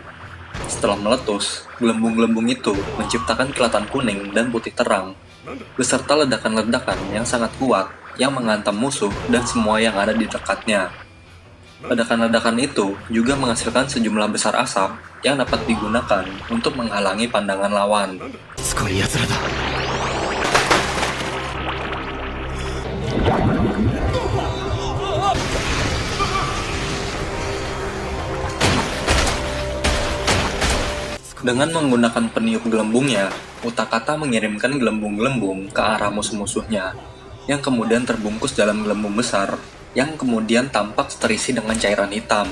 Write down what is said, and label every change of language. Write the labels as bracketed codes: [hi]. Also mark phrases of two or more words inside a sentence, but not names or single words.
[id] Setelah meletus, gelembung-gelembung itu menciptakan kilatan kuning dan putih terang, beserta ledakan-ledakan yang sangat kuat yang menghantam musuh dan semua yang ada di dekatnya. Ledakan-ledakan itu juga menghasilkan sejumlah besar asap yang dapat digunakan untuk menghalangi pandangan lawan. [ja] しつこい奴らだ。 [id] Dengan menggunakan peniup gelembungnya, Utakata mengirimkan gelembung-gelembung ke arah musuh-musuhnya, yang kemudian terbungkus dalam gelembung besar, yang kemudian tampak terisi dengan cairan hitam.